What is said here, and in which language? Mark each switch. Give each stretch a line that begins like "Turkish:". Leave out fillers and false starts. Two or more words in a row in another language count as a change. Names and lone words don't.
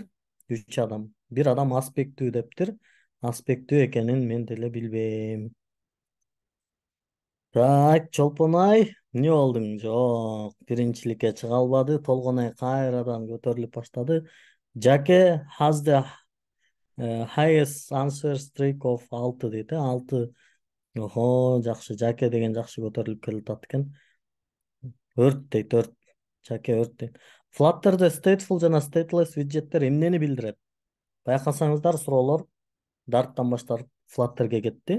Kyrgyz: 3 адам. 1 адам аспекттүү дептир. Аспекттүү экенин мен деле билбейм. Так, Чолпонай, эмне болдуң? Жок, биринчиликке чыга албады. Толгонай кайрадан көтөрүлүп баштады.
English: Жаке has the highest answer streak of 6 дейт. 6.
Kyrgyz: Охо, жакшы. Жаке деген жакшы көтөрүлүп келатат экен. 4 дейт, 4. Жаке 4 дейт. Flutter'da stateful жана stateless виджеттер эмнени билдирет? Байкасаңыздар, суроолор Dart'тан баштап Flutter'ге кетти.